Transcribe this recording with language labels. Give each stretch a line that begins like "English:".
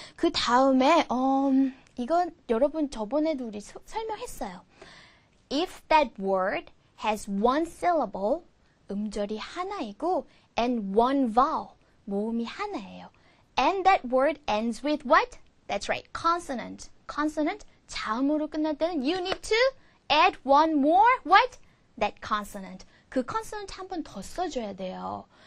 Korean: 그 다음에 이건 여러분 저번에도 우리 설명했어요.
English: If that word has one syllable,
Korean: 음절이 하나이고
English: and one vowel,
Korean: 모음이 하나예요.
English: And that word ends with what? That's right, consonant. Consonant,
Korean: 자음으로 끝날 때는
English: you need to add one more, what? That consonant.
Korean: 그 consonant 한 번 더 써줘야 돼요.